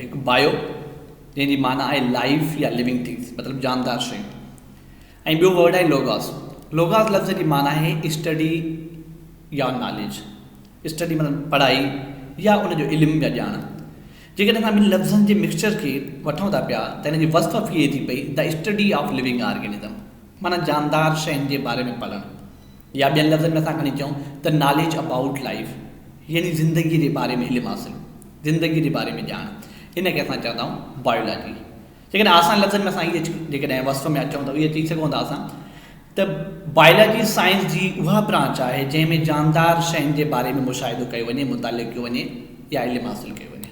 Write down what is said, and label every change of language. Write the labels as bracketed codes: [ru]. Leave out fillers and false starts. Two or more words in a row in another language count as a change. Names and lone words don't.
[sd] हिकु बायो जंहिंजी माना आहे लाइफ या [en] living things, [sd] मतिलबु जानदार शयूं, ऐं ॿियो वर्ड आहे लोगास। लोगास लफ़्ज़ जी माना आहे स्टडी या नॉलेज। स्टडी मतिलबु पढ़ाई या उनजो इल्मु या ॼाण। जेकॾहिं असां ॿिनि लफ़्ज़नि जे मिक्सचर खे वठूं था पिया त हिन जी वस्फ़ थिए थी पई [en] the study of living organism, [sd] माना जानदार शयुनि जे बारे में पढ़णु, या ॿियनि लफ़्ज़नि में असां खणी चऊं त [en] knowledge about life, [sd] यानी ज़िंदगीअ जे बारे में इल्मु हासिलु, ज़िंदगीअ जे बारे में ॼाण, इनखे असां चवंदा आहियूं बायोलॉजी। जेकॾहिं आसान लफ़्ज़नि में असां इहे जेकॾहिं वस्फ़ में अचूं त इहे चई सघूं था असां त [en] biology science [sd] जी उहा ब्रांच आहे जंहिंमें जानदार शयुनि जे बारे में मुशाहिदो कयो वञे, मुतालिक़ कयो वञे या इल्मु हासिलु कयो वञे।